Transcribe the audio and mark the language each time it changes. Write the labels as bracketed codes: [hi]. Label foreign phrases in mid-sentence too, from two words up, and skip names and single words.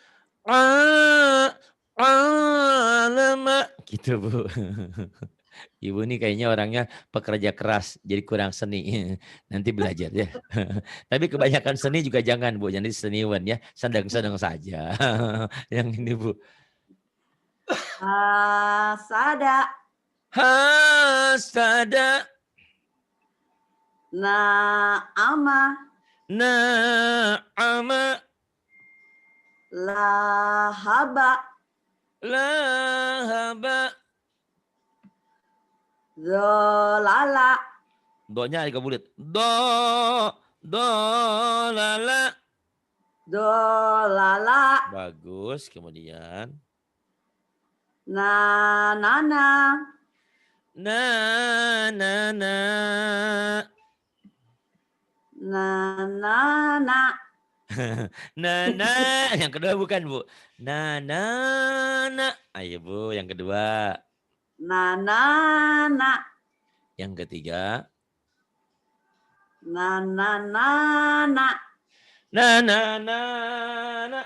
[id] Lama. Gitu Bu. Ibu nih kayaknya orangnya pekerja keras, jadi kurang seni. Nanti belajar ya. Tapi kebanyakan seni juga jangan Bu, jadi seniwan ya. Sedang-sedang saja. Yang ini Bu. [ar] Sada. Hasada. Na'ama. Na'ama. Lahaba. Lahaba. Zolala. [id] Do-nya agak bulat. Lala. [ar] Dolala. [id] Bagus. Kemudian. [ar] Nana. Na. Nana. Nana. [id] Yang kedua bukan Bu. Nana. Ayo Bu yang kedua. [ar] Nana. [id] Yang ketiga. [ar] Nana. Nana.